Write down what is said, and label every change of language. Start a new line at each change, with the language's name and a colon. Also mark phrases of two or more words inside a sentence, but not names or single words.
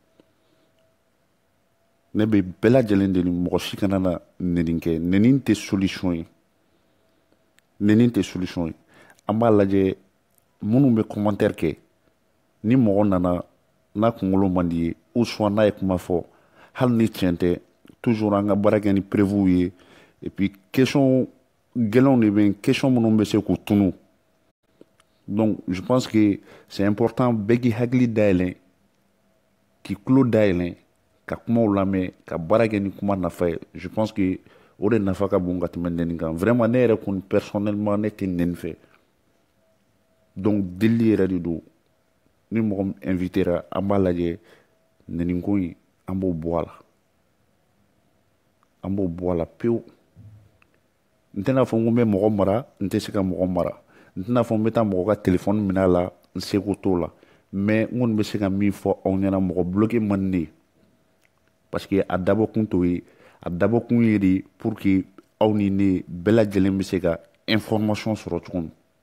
Bambara: ne bɛ bɛɛ lajɛlen deli mɔgɔ si kana na nɛni kɛ nɛni tɛ solution ye nɛni tɛ solution ye an b'a lajɛ minnu bɛ commentaire kɛ ni mɔgɔ nana n'a kunkolo man di ye
French: ou soit
Bambara: n'a ye kuma fɔ hali ni tiɲɛ tɛ toujours an ka baara kɛ ni preuve ye
French: et puis question
Bambara: gɛlɛnw de bɛ yen question minnu bɛ se k'u tunu
French: donc je pense que c'est important
Bambara: bɛɛ k'i hakili dayɛlɛ k'i tulo dayɛlɛ ka kumaw lamɛn ka baara kɛ ni kuma nafa ye
French: je pense que
Bambara: o de nafa ka bon ka tɛmɛ nɛni kan vraiment ne yɛrɛ kɔni personnellement ne tɛ nɛni fɛ donc deli yɛrɛ de don ni mɔgɔ min invitera an b'a lajɛ nɛniko in an b'o bɔ a la an b'o bɔ a la pewu n tɛna fɔ n ko n bɛ mɔgɔ mara n tɛ se ka mɔgɔ mara n tɛna fɔ n bɛ taa mɔgɔ ka téléphone minɛ a la n seko t'o la mais n kɔni bɛ se ka min fɔ aw ɲɛna mɔgɔ bloqué man di ne ye
French: parce que
Bambara: a dabɔkun t'o ye a dabɔkun ye de
French: pour que
Bambara: aw ni ne bɛɛ lajɛlen bɛ se ka information sɔrɔ cogo min